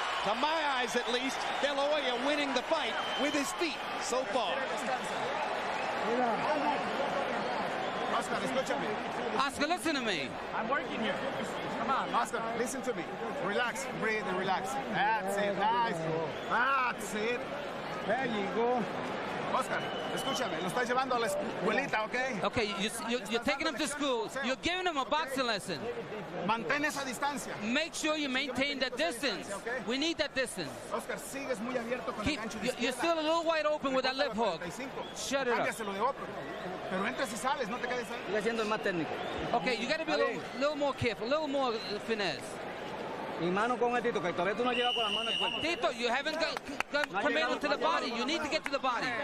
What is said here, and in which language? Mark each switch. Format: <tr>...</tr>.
<en>To my eyes, at least, De La Hoya winning the fight with his feet so far.</en> <es>Oscar, escúchame.</es> <en>Oscar, listen to me. I'm working here. Come on, Oscar, listen to me. Relax, breathe and relax. That's it, nice. That's it. There you go.</en> <es>Oscar, escúchame, lo estás llevando a la escuelita, ¿ok?</es> <en>Okay, you're taking him to school. You're giving him a boxing lesson.</en> <es>Mantén esa distancia.</es> <en>Make sure you maintain that distance. We need that distance.</en> <es>Oscar, sigues muy abierto con el gancho de</es> <en>You're still a little wide open with that lip hook. Shut it up.</en> <es>Cámbiaselo de otro. Pero entras y sales, no te quedes ahí. Sigue siendo el más técnico.</es> <en>Okay, you got to be a little more careful, a little more finesse.</en> <es>Mi mano con el Tito, que todavía tú no llegas con la mano al cuerpo.</es> <en>Tito, you haven't got committed to the body. You need to get to the body.</en>